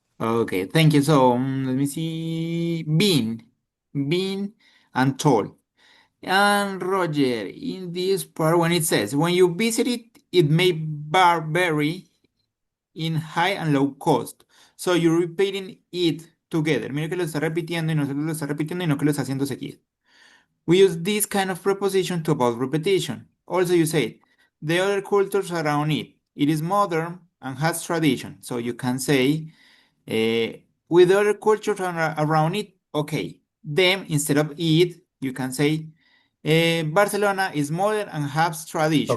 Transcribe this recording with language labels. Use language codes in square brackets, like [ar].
[en] Okay, thank you. So let me see. Bean and tall. And Roger, in this part, when it says, when you visit it, it may vary in high and low cost. So you're repeating it together. [es] Mira que lo está repitiendo y no solo lo está repitiendo y no que lo está haciendo seguido. [en] We use this kind of preposition to avoid repetition. Also, you say, the other cultures around it. It is modern and has tradition. So you can say, with other cultures around it, okay. Them, instead of it, you can say, Barcelona is modern and has tradition.